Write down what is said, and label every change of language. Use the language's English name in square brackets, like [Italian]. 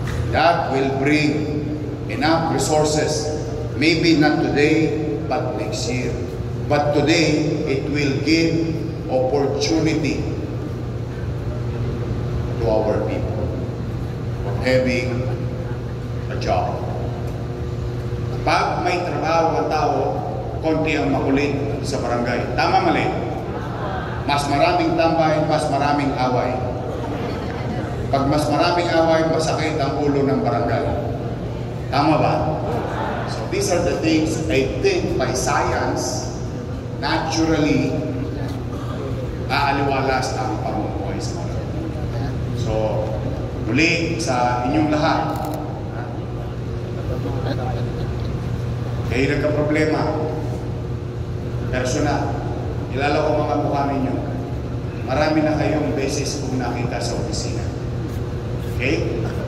[English] That will bring enough resources, maybe not today, but next year. But today, it will give opportunity to our people of having a job. [Filipino] Pag may trabaho ang tao, konti ang makulit sa barangay. Tama, mali? Mas maraming tambay, mas maraming away. Pag mas maraming away, masakit ang ulo ng barangay. Tama ba? [English] So these are the things I think by science, naturally, [Filipino] aaliwalas ang pamumuhay sa barangay. So, muli sa inyong lahat, kayo nagka-problema, personal, kilala ko mga mukha ninyo, marami na kayong beses kung nakita sa opisina. Okay?